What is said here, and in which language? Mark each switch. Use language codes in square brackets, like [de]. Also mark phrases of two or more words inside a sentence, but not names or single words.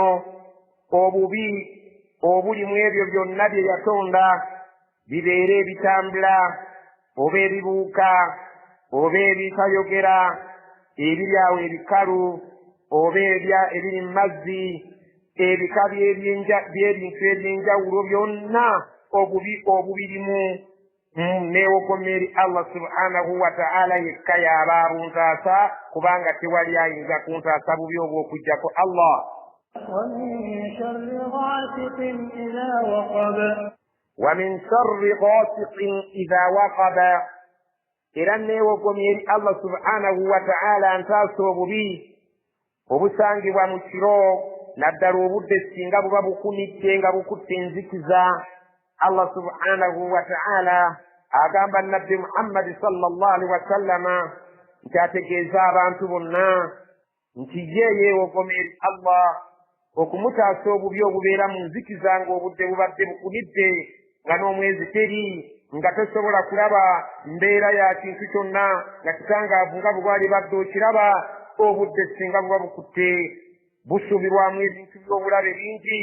[lg] obubi obuli mu ebyo byonna bye yatonda bibeere ebitambula oba ebibuuka oba ebitayogera ebiri awo ebikalu oba ebiri mu mazzi ebika by'ebintu ebyenjawulo byonna obubi obubirimu neewogomye eri Allah [ar] سبحانه وتعالى [lg] yekka y'aba abuntaasa kubanga tewali ayinza kuntaasa bubi obw'okuggyako Allah. [ar] ومن شر غاسق إذا وقب [lg] era neewogomye eri Allah [ar] سبحانه وتعالى [lg] ntaasa obubi obusangibwa mu kiro naddala obudde singa buba bukunidde nga bukutte enzikiza. Allah [ar] سبحانه وتعالى [lg] agamba nabbi Muhammad [ar] صلى الله عليه وسلم [lg] nti ategeeza abantu bonna nti ye yeewogomye eri Allah okumutaasa obubi obubeera mu nzikiza ng'obudde bubadde bukunidde nga n'omwezi teri nga tosobola kulaba mbeera ya kintu kyonna nga kitangaavu nga bwali badde okiraba obudde singa buba bukutte busuubirwamu ebintu by'obulabe bingi.